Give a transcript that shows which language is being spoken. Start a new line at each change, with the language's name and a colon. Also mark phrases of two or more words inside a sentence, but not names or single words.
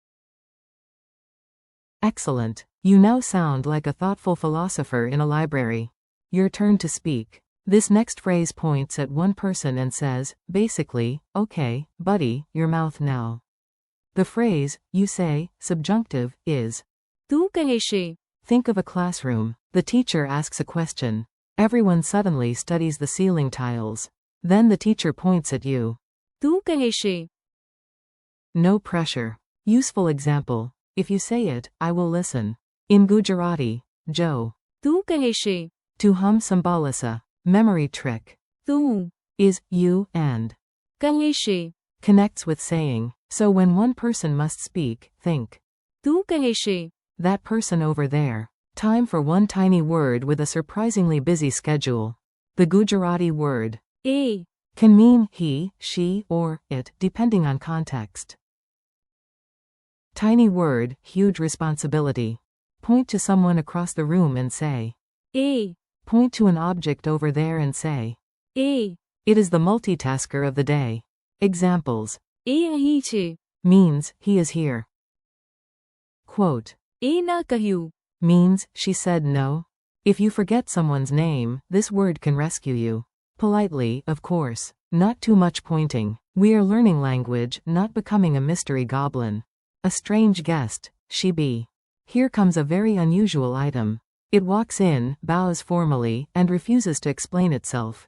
English: Excellent. You now sound like a thoughtful philosopher in a library. Your turn to speak. This next phrase points at one person and says, basically, okay, buddy, your mouth now. The phrase, you say, subjunctive, is
Gujarati: તું કહેશે
English: think of a classroom. The teacher asks a question. Everyone suddenly studies the ceiling tiles. Then the teacher points at you.
Gujarati: તું કહેશે
English: No pressure. Useful example. If you say it, I will listen. In Gujarati, Jo.
Gujarati: તું કહેશે તો હું સાંભળીશ.
English: Memory trick.
Gujarati: તું
English: Is, you, and.
Gujarati: કહેશે
English: Connects with saying. So when one person must speak, think.
Gujarati: તું કહેશે
English: That person over there. Time for one tiny word with a surprisingly busy schedule. The Gujarati word.
Gujarati: એ
English: Can mean he, she, or it, depending on context. Tiny word, huge responsibility. Point to someone across the room and say.
Gujarati: એ
English: Point to an object over there and say.
Gujarati: એ
English: It is the multitasker of the day. Examples.
Gujarati: એ અહીં છે
English: Means, he is here. Quote.
Gujarati: એ ના કહ્યું
English: Means, she said no. If you forget someone's name, this word can rescue you. Politely, of course. Not too much pointing. We are learning language, not becoming a mystery goblin. A strange guest, she be. Here comes a very unusual item. It walks in, bows formally, and refuses to explain itself.